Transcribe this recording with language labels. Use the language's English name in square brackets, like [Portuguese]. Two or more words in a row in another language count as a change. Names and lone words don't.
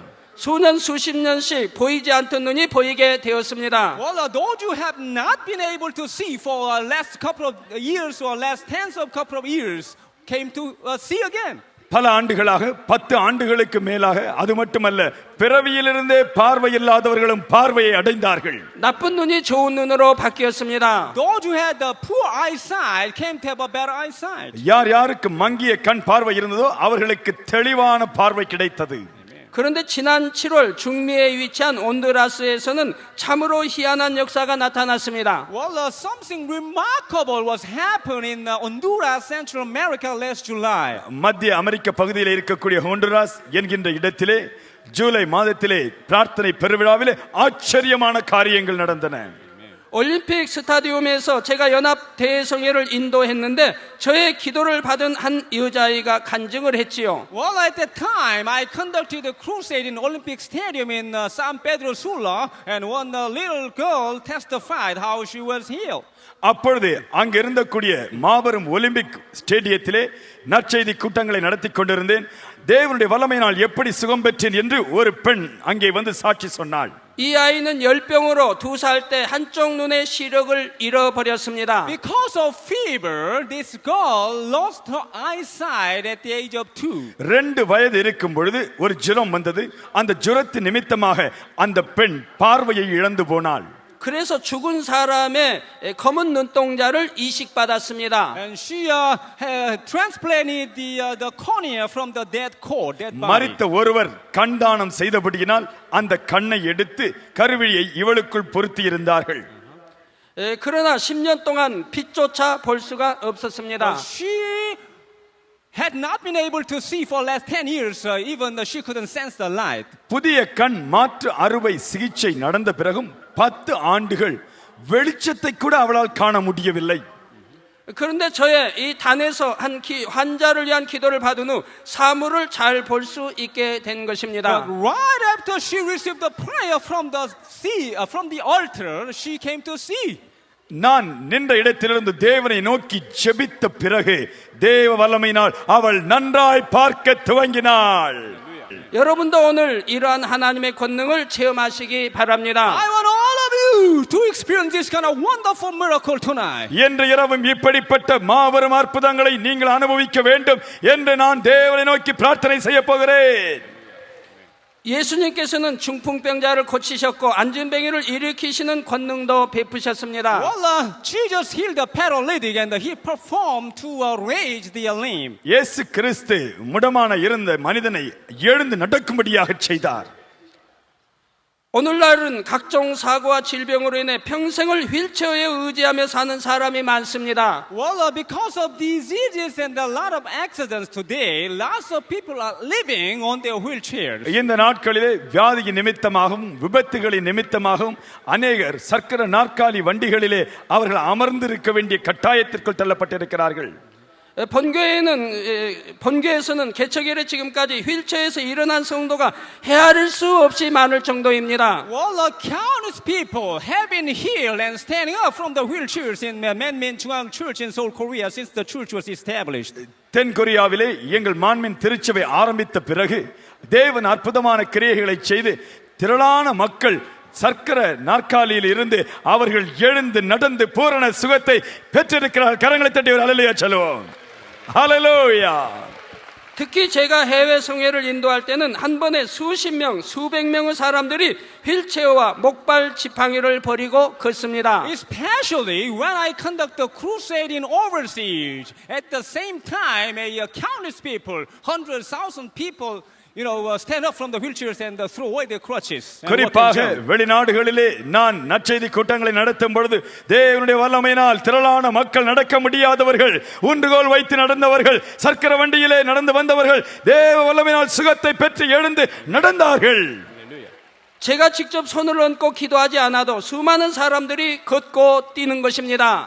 [Korean] 수년 수십 년씩 보이지 않던 눈이 보이게 되었습니다. [English] Well, those you have not been able to see for last couple of years or last tens of couple of years came to see again. [Tamil] பல ஆண்டுகளாக 10 ஆண்டுகளுக்கு மேலாக அது மட்டுமல்ல பிறவியிலிருந்தே பார்வை இல்லாதவர்களும் பார்வையை அடைந்தார்கள். [Korean] 나쁜 눈이 좋은 눈으로 바뀌었습니다. [English] Those who had the poor eyesight came to have a better eyesight. [Tamil] யார் யாருக்கு மங்கிய கண் பார்வை இருந்ததோ அவர்களுக்கு தெளிவான பார்வை கிடைத்தது. [Korean] 그런데 지난 7월 중미에 위치한 온두라스에서는 참으로 희한한 역사가 나타났습니다. [English] Well, something remarkable was happening in Honduras, Central America last July. [Tamil] மத்திய அமெரிக்க பகுதியில் இருக்கக்கூடிய ஹோண்டுராஸ் என்கின்ற இடத்திலே ஜூலை மாதத்திலே பிரார்த்தனை பெருவிழாவிலே ஆச்சரியமான காரியங்கள் நடந்தன. [Korean] 올림픽 스타디움에서 제가 연합 대성회를 인도했는데 저의 기도를 받은 한 여자아이가 간증을 했지요. [English] Well, at that time, I conducted a crusade in Olympic Stadium in San Pedro Sula, and one little girl testified how she was healed. [Tamil] அப்பொழுது அங்கிருந்த கூடிய மாபெரும் ஒலிம்பிக் ஸ்டேடியத்திலே நற்செய்தி கூட்டங்களை நடத்தி கொண்டிருந்தேன். தேவனுடைய வல்லமையினால் எப்படி சுகம் பெற்றேன் என்று ஒரு பெண் அங்கே வந்து சாட்சி சொன்னாள். [Korean] 이 아이는 열병으로 2살 때 한쪽 눈의 시력을 잃어버렸습니다. [English] Because of fever, this girl lost her eyesight at the age of 2. [Tamil] 2 வயது இருக்கும் பொழுது ஒரு ஜுரம் வந்தது. அந்த ஜுரத்தின் நிமித்தமாக அந்த பெண் பார்வையை இழந்து போனாள். [Korean] 그래서 죽은 사람의 검은 눈동자를 이식받았습니다. [English] And she transplanted the cornea from the dead body. [Tamil] மரித்த ஒருவர் கண்தானம் செய்தபடியினால் அந்த கண்ணை எடுத்து கருவிழியை இவளுக்குள் பொருத்தி இருந்தார்கள். [Korean] 그러나 10년 동안 빛조차 볼 수가 없었습니다. [English] She had not been able to see for last 10 years, even though she couldn't sense the light. [Tamil] புதிய கண் மாற்று அறுவை சிகிச்சை நடந்த பிறகும் 10 ஆண்டுகள் வெளிச்சத்தை கூட அவளால் காண முடியவில்லை. [Korean] 그런데 저의 이 단에서 환자를 위한 기도를 받은 후 사물을 잘 볼 수 있게 된 것입니다. [English] But right after she received the prayer from the altar, she came to see. [Tamil] நான் நின்ற இடத்திலிருந்து தேவனை நோக்கி ஜெபித்த பிறகு தேவ வல்லமையினால் அவள் நன்றாய் பார்க்க துவங்கினாள். [Korean] 여러분도 오늘 이러한 하나님의 권능을 체험하시기 바랍니다. [English] I want all of you to experience this kind of wonderful miracle tonight. [Tamil] இன்று இரவும் இப்படிப்பட்ட மாபெரும் அற்புதங்களை நீங்கள் அனுபவிக்க வேண்டும் என்று நான் தேவனை நோக்கி பிரார்த்தனை செய்ய போகிறேன். [Korean] 예수님께서는 중풍병자를 고치셨고 안진뱅이를 일으키시는 권능도 베푸셨습니다. [English] Well, Jesus healed the paralytic and he performed to raise the lame. [Tamil] இயேசு கிறிஸ்து முடமான இருந்த மனிதனை எழுந்து நடக்கும்படியாக செய்தார். [Korean] 오늘날은 각종 사고와 질병으로 인해 평생을 휠체어에 의지하며 사는 사람이 많습니다. [English] Well, because of diseases and a lot of accidents today, lots of people are living on their wheelchairs. [Tamil] இந்த நாட்களிலே வியாதி நிமித்தமாகவும் விபத்துகளின் நிமித்தமாகவும் அநேகர் சக்கர நாற்காலி வண்டிகளிலே அவர்கள் அமர்ந்திருக்க வேண்டிய கட்டாயத்திற்குள் தள்ளப்பட்டிருக்கிறார்கள். [Korean] 본교에서는 개척 이래 지금까지 휠체어에서 일어난 성도가 헤아릴 수 없이 많을 정도입니다. [English] Well, countless people have been healed and standing up from the wheelchairs in Manmin Jungang Church in Seoul, Korea since the church was established. [Tamil] தென் கொரியாவிலே எங்கள் மான்மின் திருச்சபை ஆரம்பித்த பிறகு தேவன் அற்புதமான கிரியைகளை செய்து திரளான மக்கள் சர்க்கர நாற்காலியில் இருந்து அவர்கள் எழுந்து நடந்து பூரண சுகத்தை பெற்றிருக்கிறார்கள். கரங்களை தட்டி ஒரு ஹல்லேலூயா சொல்லுவோம். ஹல்லேலூயா. [Korean] 특히 제가 해외 성회를 인도할 때는 한 번에 수십 명, 수백 명의 사람들이 휠체어와 목발 지팡이를 버리고 걷습니다. [English] Especially when I conduct the crusade in overseas, at the same time, countless people, 100,000 people, stand up from the wheelchairs and throw away their crutches. [Tamil] குறிப்பாக வெளிநாடுகளிலே நான் நற்செய்தி கூட்டங்களை நடத்தும் பொழுது தேவனுடைய வல்லமையினால் திரளான மக்கள் நடக்க முடியாதவர்கள், ஊன்றுகோல் வைத்து நடந்தவர்கள், சர்க்கர வண்டியிலே நடந்து வந்தவர்கள் தேவ வல்லமையினால் சுகத்தை பெற்று எழுந்து நடந்தார்கள். [Korean] 제가 직접 손을 얹고 기도하지 않아도 수많은 사람들이 걷고 뛰는 것입니다.